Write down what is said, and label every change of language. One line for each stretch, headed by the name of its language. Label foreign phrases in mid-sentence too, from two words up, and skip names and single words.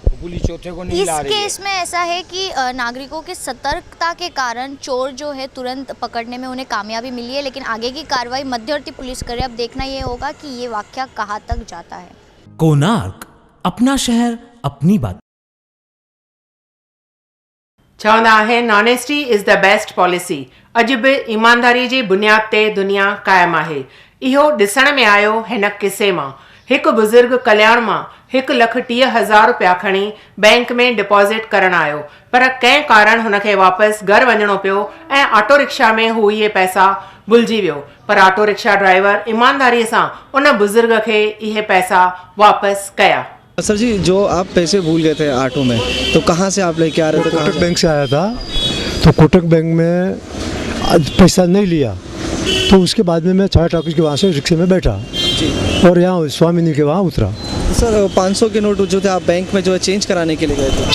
Hindi: पुलिस चौथे को नहीं ला रही है। इस केस में ऐसा है कि नागरिकों की सतर्कता के कारण चोर जो है तुरंत पकड़ने में उन्हें कामयाबी मिली है, लेकिन आगे की कार्रवाई मध्यवर्ती पुलिस करे। अब देखना ये होगा कि ये वाकया कहाँ तक जाता है। कोणार्क, अपना शहर अपनी बात।
Sindhi: चवंदा आहिनि
English: honesty is the best policy.
Sindhi: अॼु बि ईमानदारी जी बुनियाद ते दुनिया क़ाइमु आहे। इहो ॾिसण में आयो हिन किसे मां। हिकु बुज़ुर्ग कल्याण मां 1,30,000 रुपया खणी बैंक में डिपॉज़िट करण आयो, पर कंहिं कारण हुनखे वापसि घर वञणो पियो ऐं ऑटो रिक्शा में हू इहे पैसा भुलिजी वियो। पर ऑटो रिक्शा ड्राइवर ईमानदारीअ सां उन बुज़ुर्ग खे इहे पैसा वापसि कया।
Hindi: सर जी, जो आप पैसे भूल गए थे ऑटो में, तो कहाँ से आप लेके आ रहे थे? कोटक बैंक से आया था, तो कोटक बैंक में पैसा नहीं लिया, तो उसके बाद में मैं 4 टाकिज के वहाँ से रिक्शे में बैठा और यहाँ स्वामिनी के वहाँ उतरा। सर 500 के नोट जो थे आप बैंक में जो है चेंज कराने के लिए गए थे?